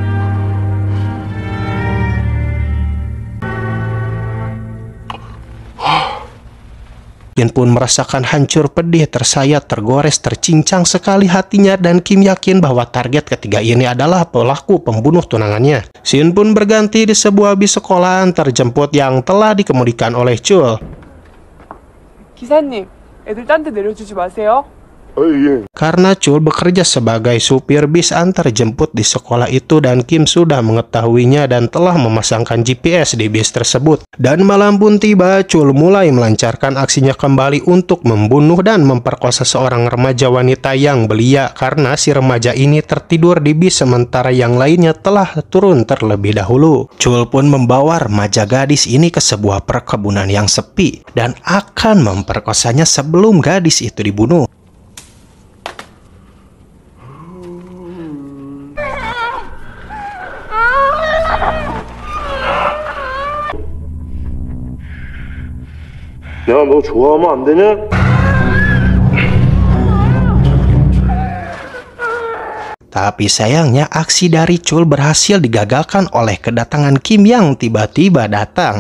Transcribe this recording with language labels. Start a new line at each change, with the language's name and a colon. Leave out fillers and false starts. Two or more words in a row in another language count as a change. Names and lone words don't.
Indonesian: Kim pun merasakan hancur, pedih, tersayat, tergores, tercincang sekali hatinya dan Kim yakin bahwa target ketiga ini adalah pelaku pembunuh tunangannya. Scene pun berganti di sebuah bis sekolahan terjemput yang telah dikemudikan oleh Chul.
Korean: 기사님, 애들 딴 데 내려주지 마세요. 예.
Indonesian: Karena Chul bekerja sebagai supir bis antar jemput di sekolah itu dan Kim sudah mengetahuinya dan telah memasangkan GPS di bis tersebut. Dan malam pun tiba, Chul mulai melancarkan aksinya kembali untuk membunuh dan memperkosa seorang remaja wanita yang belia karena si remaja ini tertidur di bis sementara yang lainnya telah turun terlebih dahulu. Chul pun membawa remaja gadis ini ke sebuah perkebunan yang sepi dan akan memperkosanya sebelum gadis itu dibunuh.
Korean: 야, 너 좋아하면 안 되냐?
Indonesian: Tapi sayangnya aksi dari Chul berhasil digagalkan oleh kedatangan Kim yang tiba-tiba datang.